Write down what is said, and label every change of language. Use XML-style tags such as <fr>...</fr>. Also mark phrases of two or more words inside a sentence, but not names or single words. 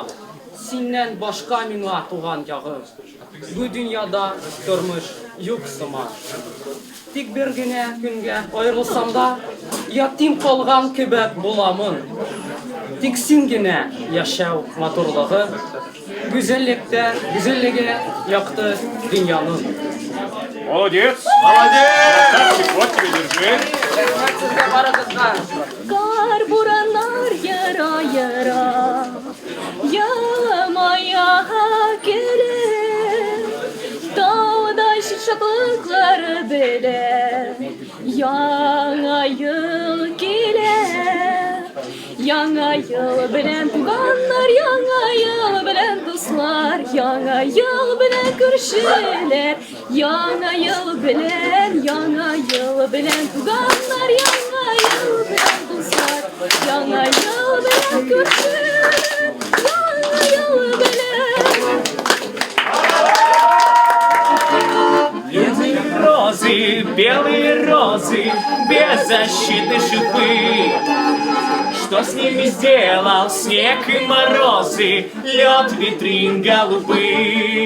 <tt>Синнән башка миңа туган ягым. Бу дөньяда тормыш юк сыман. Тик бер генә көнгә аерылсам да, ятим калган кебек буламын. Тик син генә яшәү матурлыгы, гүзәллеге якты дөньяның.</tt> <ru>Молодец! Молодец! Красавчик, вот тебе, держи.</ru> <tt>Кар бураннар яра, ямая келер, тауда шатлыклар белер, яңа ел келер. Яңа ел белән туганнар, яңа ел белән дуслар, яңа ел белән күршеләр, яңа ел белән туганнар, яңа ел белән дуслар, яңа ел белән күршеләр, яңа ел белән.</tt> <ru>Белые розы, беззащитные шипы. Что с ними сделал снег и морозы, лед витрин голубых?</ru>